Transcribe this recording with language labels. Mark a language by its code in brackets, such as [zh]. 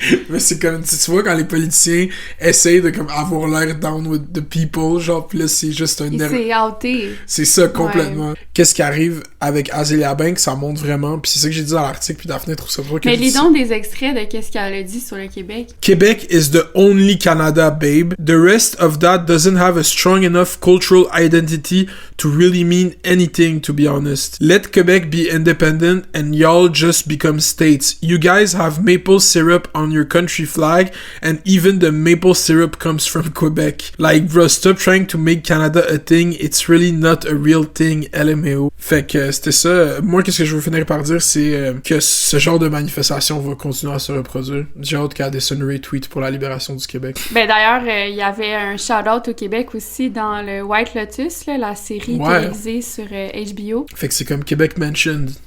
[fr] Mais c'est comme, tu vois, quand les politiciens essayent de comme avoir l'air [en] down with the people, [fr] genre, pis là, c'est juste un... Il s'est outé. C'est ça, complètement. Ouais. Qu'est-ce qui arrive avec Azealia Banks, ça montre vraiment, pis c'est ça que j'ai dit dans l'article, puis Daphné trouve ça pas que... Mais lis donc des extraits de qu'est-ce qu'elle a dit sur le Québec. [en] Québec is the only Canada, babe. The rest of that doesn't have a strong enough cultural identity to really mean anything, to be honest. Let Quebec be independent and y'all just become states. You guys have maple syrup on your country flag, and even the maple syrup comes from Quebec. Like, bro, stop trying to make Canada a thing. It's really not a real thing, LMAO. [fr] Fait que c'était ça. Moi, qu'est-ce que je veux finir par dire, c'est que ce genre de manifestation va continuer à se reproduire. J'ai hâte qu'Addison retweet pour la libération du Québec. Ben d'ailleurs, il y avait un shout-out au Québec aussi dans le White Lotus, là, la série télévisée sur HBO. Fait que c'est comme Québec Mentioned.